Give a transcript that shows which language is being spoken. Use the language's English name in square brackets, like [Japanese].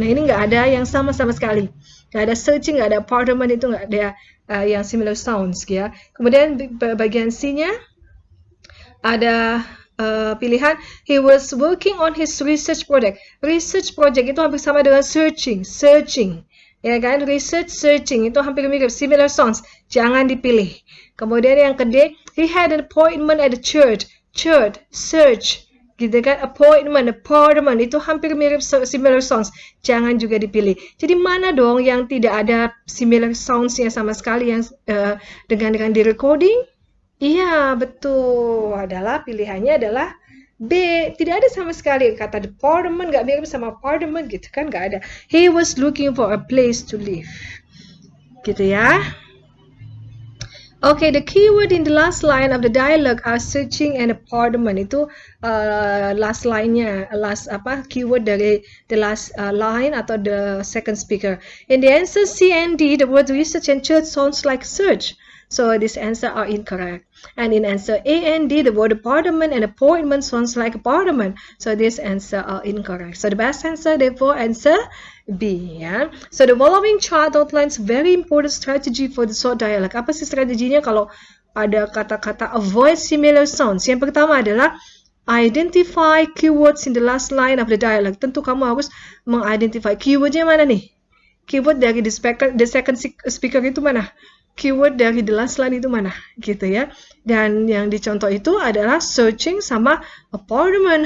[Indonesian] Nah, ini nggak ada yang sama sekali. Nggak ada searching, nggak ada apartment, itu nggak ada yang similar sounds ya. Kemudian bagian C-nya ada pilihan [English] he was working on his research project. [Indonesian] Research project itu hampir sama dengan searching. Ya kan? Research, searching itu hampir mirip, similar sounds. Jangan dipilih. Kemudian yang kedua, [English] he had an appointment at the church. Church, search. [Indonesian] Gitu kan, appointment, apartment itu hampir mirip similar sounds, jangan juga dipilih. Jadi mana dong yang tidak ada similar sounds-nya sama sekali yang dengan di recording? Iya, betul. Pilihannya adalah B, tidak ada sama sekali kata department, nggak mirip sama apartment gitu kan, nggak ada. [English] He was looking for a place to live. [Indonesian] Gitu ya. [English] Okay, the keyword in the last line of the dialogue are searching and apartment. Itu last line-nya, keyword dari the last line atau the second speaker. In the answer C and D, the word research and church sounds like search. So this answer are incorrect. And in answer A and D, the word apartment and appointment sounds like apartment. So this answer are incorrect. So the best answer, therefore, answer B ya. So the following chart outlines very important strategy for the short dialogue. [Indonesian] Apa sih strateginya kalau ada kata-kata [English] avoid similar sounds? [Indonesian] Yang pertama adalah [English] Identify keywords in the last line of the dialogue. [Indonesian] Tentu kamu harus mengidentify keywordnya mana nih? [English] Keyword dari the second speaker [Indonesian] itu mana? Keyword dari [English] the last line [Indonesian] itu mana? Gitu ya. Dan yang dicontoh itu adalah searching sama apartment.